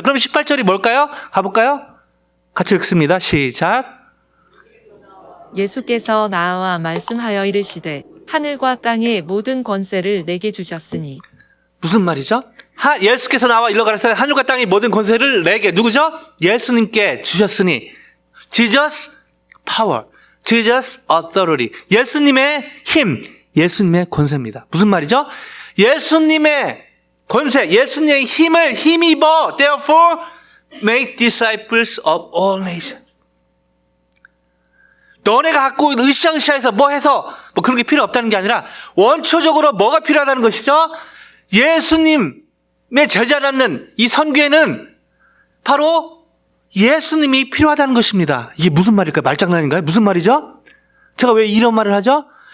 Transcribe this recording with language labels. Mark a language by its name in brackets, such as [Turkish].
[Korean] 그럼 18절이 뭘까요? 가볼까요? 같이 읽습니다. 시작. 예수께서 나와 말씀하여 이르시되 하늘과 땅의 모든 권세를 내게 주셨으니. 무슨 말이죠? 예수께서 나와 일러 가라사대 하늘과 땅의 모든 권세를 내게, 누구죠? 예수님께 주셨으니. [English] Jesus power, Jesus authority. [Korean] 예수님의 힘, 예수님의 권세입니다. 무슨 말이죠? 예수님의 권세, 예수님의 힘을 힘입어. [English] Therefore, make disciples of all nations. [Korean] 너네가 갖고 으쌰으쌰해서 뭐 해서 뭐 그런 게 필요 없다는 게 아니라 원초적으로 뭐가 필요하다는 것이죠? 예수님의 제자라는 이 선교에는 바로 예수님이 필요하다는 것입니다. 이게 무슨 말일까요? 말장난인가요? 무슨 말이죠? 제가 왜 이런 말을 하죠?